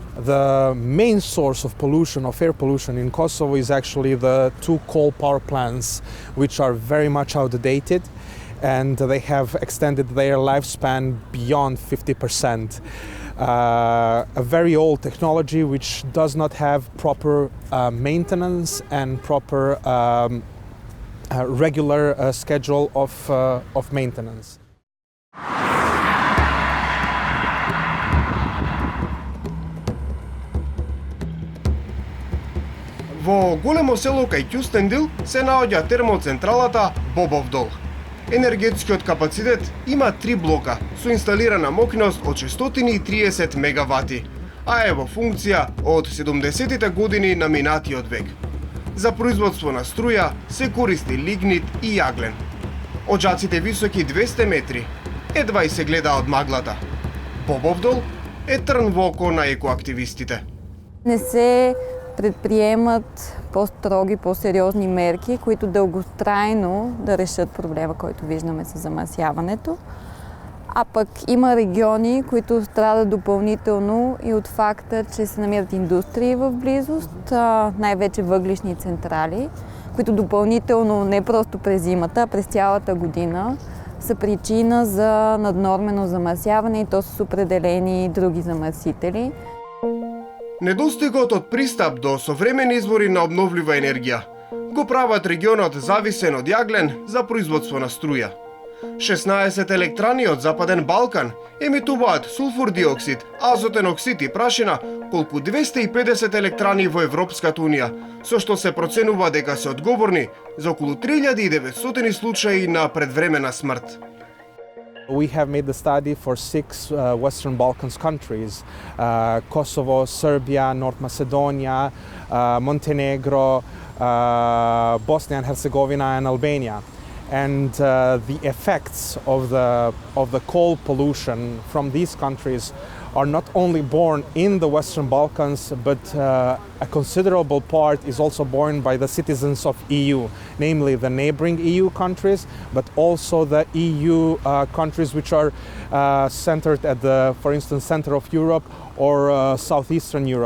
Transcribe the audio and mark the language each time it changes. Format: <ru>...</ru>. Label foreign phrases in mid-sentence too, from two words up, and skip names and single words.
<en>The main source of pollution, of air pollution in Kosovo, is actually the 2 coal power plants, which are very much outdated, and they have extended their lifespan beyond 50%. A very old technology which does not have proper maintenance and proper regular schedule of maintenance.</en> <mk>Во големо село кај Кюстендил се наоѓа термоцентралата Бобовдол. Енергетскиот капацитет има 3 блока со инсталирана мокност од 630 мегавати, а е во функција од 70-тите години на минатиот век. За производство на струја се користи лигнит и јаглен. Оджаците високи 200 метри, едва и се гледа од маглата. Бобовдол е трн во око на екоактивистите.</mk> <bg>Не се предприемат по-строги, по-сериозни мерки, които дълготрайно да решат проблема, който виждаме с замърсяването. А пък има региони, които страдат допълнително и от факта, че се намират индустрии в близост, най-вече въглищни централи, които допълнително не просто през зимата, а през цялата година са причина за наднормено замърсяване и то с определени други замърсители.</bg> <mk>Недостигот од пристап до современи извори на обновлива енергија го прават регионот зависен од јаглен за производство на струја. 16 електрани од Западен Балкан емитуваат сулфур диоксид, азотен оксид и прашина колку 250 електрани во Европската Унија, со што се проценува дека се одговорни за околу 3900 случаи на предвремена смрт.</mk> <en>We have made the study for 6 Western Balkans countries, Kosovo, Serbia, North Macedonia, Montenegro, Bosnia and Herzegovina and Albania. And the effects of the coal pollution from these countries are not only borne in the Western Balkans, but a considerable part is also borne by the citizens of EU, namely the neighboring EU countries, but also the EU countries which are centered at the, for instance, center of Europe or southeastern Europe.</en>